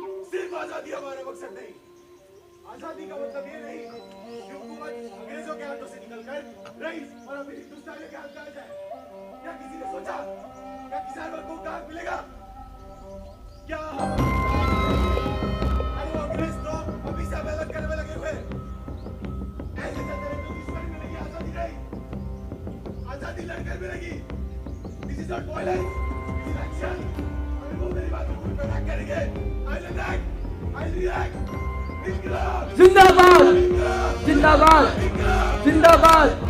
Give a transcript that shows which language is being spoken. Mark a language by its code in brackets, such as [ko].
[hi] सिर्फ आजादी हमारा मकसद नहीं। आजादी का मतलब ये नहीं कि हुकूमत अंग्रेजों के हाथों से निकलकर रईस और अभी हिंदुस्तानियों के हाथ में आ जाए। क्या किसी ने सोचा क्या किसान वर्ग को हक मिलेगा? क्या अरे वो अंग्रेज तो अभी से अलग करने में लगे हुए हैं। ऐसे चलते रहे तो दुश्मनी मिलेगी, आजादी नहीं। आजादी लड़कर मिलेगी। [en] This is not violence, this is action. [hi] अगर वो मेरी बात को पूरी तरह करेंगे, [en] I'll attack, I'll react. [hi] इंकलाब, जिंदाबाद, इंकलाब, जिंदाबाद, इंकलाब। जिंदाबाद।